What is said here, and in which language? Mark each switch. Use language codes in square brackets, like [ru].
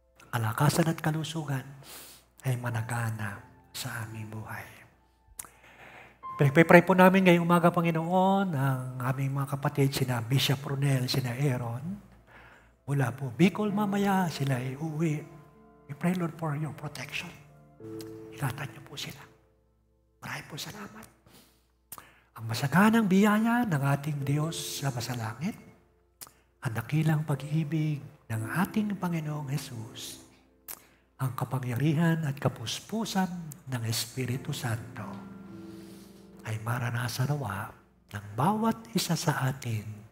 [tl] Kalakasan at kalusugan ay managana sa aming buhay. Pinagpipray po namin ngayong umaga, Panginoon, ang aming mga kapatid, sina Bishop Ronel, sina Aaron. Mula po Bicol mamaya, sila ay uuwi. [en] We pray, Lord, for your protection. [tl] Ingatan niyo po sila. Maraming po salamat. Ang masaganang biyaya ng ating Diyos sa masalangit, ang dakilang pag-ibig ng ating Panginoong Hesus, ang kapangyarihan at kapuspusan ng Espiritu Santo ay maranasan nawa ng bawat isa sa atin